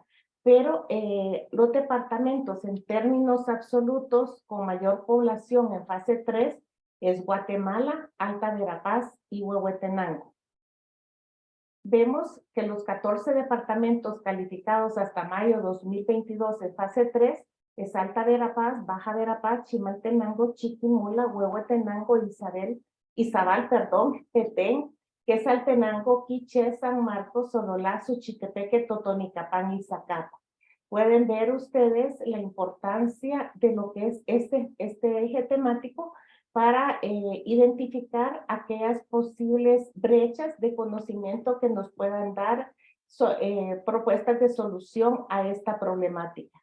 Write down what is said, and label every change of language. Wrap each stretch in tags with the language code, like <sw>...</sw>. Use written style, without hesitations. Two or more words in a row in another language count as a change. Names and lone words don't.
<es>Pero los departamentos en términos absolutos con mayor población en fase 3 es Guatemala, Alta Verapaz y Huehuetenango. Vemos que los 14 departamentos calificados hasta mayo 2022 en fase 3 es Alta Verapaz, Baja Verapaz, Chimaltenango, Chiquimula, Huehuetenango, Izabal, Petén, Quesaltenango, Quiché, San Marcos, Sololá, Suchitepeque, Totonicapán y Zacapa. Pueden ver ustedes la importancia de lo que es este eje temático para identificar aquellas posibles brechas de conocimiento que nos puedan dar propuestas de solución a esta problemática.</es>